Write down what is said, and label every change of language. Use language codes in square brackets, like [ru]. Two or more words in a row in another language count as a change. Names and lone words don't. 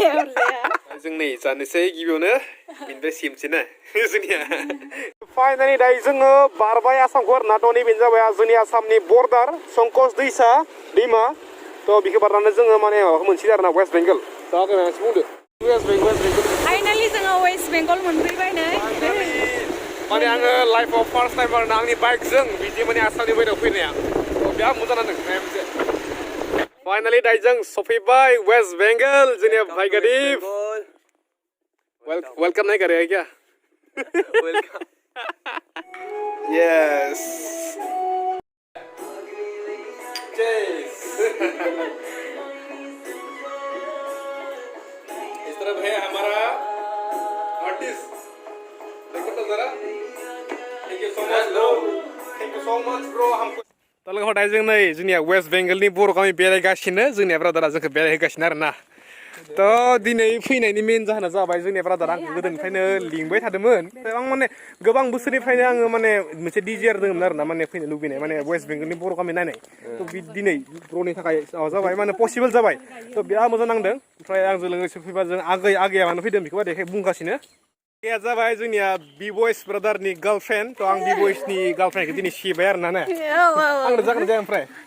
[brx] जों नै जानोसै गिबियावनो बिनिफ्राय सिमसै ना जोंनिया फाइनालि दायो जोङो बारबाय आसामखौ आरोना तो नैबेनो जाबाय जोंनि आसामनि बर्डार संकस दैमा तो बेखौ बारनानै जोङो माने माबाखौ मोनसिगोन आरोना वेस्ट बेंगल दा आगैया एसे बुंदो वेस्ट बेंगल फाइनालि जोङो वेस्ट बेंगल मोनफैबाय नै माने आङो लाइफआव [en] first time [brx] आरोना आंनि बाइकजों बिदि माने आसामनि बायरायाव फैनाया बिराद मोजां नांदों मोनसे फाइनालि दायो जों सफैबाय वेस्ट बेंगल जोंनि [hi] भाई गरीब वेलकम नहीं करेगा क्या वेलकम यस इस तरफ है हमारा आर्टिस्ट देखो तो जरा [en] thank you so much bro [brx] हमको तो लोगो दायो जों नै जोंनिया वेस्ट बेंगलनि बर' गामि बेरायगासिनो जोंनिया ब्रादारा जोंखौ बेरायहोगासिनो आरोना तो दिनै फैनायनि मेन जाहोना जाबाय जोंनिया ब्रादारा आंखौ गोदोनिफ्रायनो लिंबाय थादोंमोन आं माने गोबां बोसोरनिफ्रायनो आङो माने मोनसे डिजायर दङमोन आरोना माने फैनो लुबैनाय माने वेस्ट बेंगलनि बर' गामि नायनाय तो दिनै ब्र'नि थाखाय जाबाय माने पसिबोल जाबाय तो बिराद मोजां नांदों ओमफ्राय आंजों लोगोसे फैबा जों आगैया मानो फैदों बेखौ देखाय बुंगासिनो आगैया जाबाय जोंनिया बि बयस ब्रादारनि गार्लफ्रेन्ड तो आं बि बयसनि गार्लफ्रेन्डखौ दिनै सिबाय आरोना ने आंनो जागोन जाया ओमफ्राय